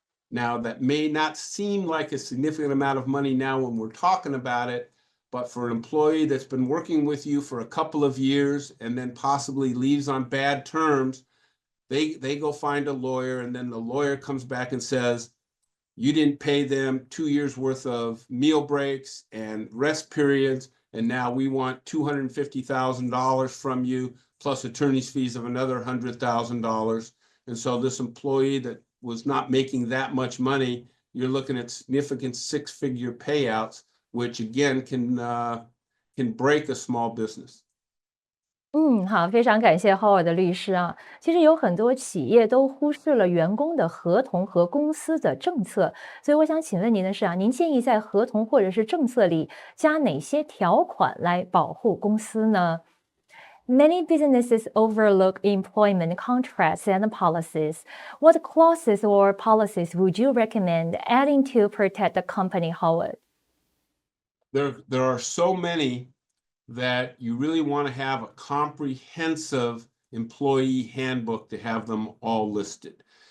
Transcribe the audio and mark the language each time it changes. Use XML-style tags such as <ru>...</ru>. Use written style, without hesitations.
<en>Now, that may not seem like a significant amount of money now when we're talking about it, but for an employee that's been working with you for a couple of years and then possibly leaves on bad terms, they go find a lawyer, and then the lawyer comes back and says, you didn't pay them 2 years worth of meal breaks and rest periods, and now we want $250,000 from you, plus attorney's fees of another $100,000. And so this employee that was not making that much money, you're looking at significant six-figure payouts, which again can break a small business.</en> <zh>好，非常感谢 Howard 的律师啊。其实有很多企业都忽视了员工的合同和公司的政策，所以我想请问您的是啊，您建议在合同或者是政策里加哪些条款来保护公司呢？</zh> <en>Many businesses overlook employment contracts and policies. What clauses or policies would you recommend adding to protect the company, Howard? There are so many that you really want to have a comprehensive employee handbook to have them all listed.</en>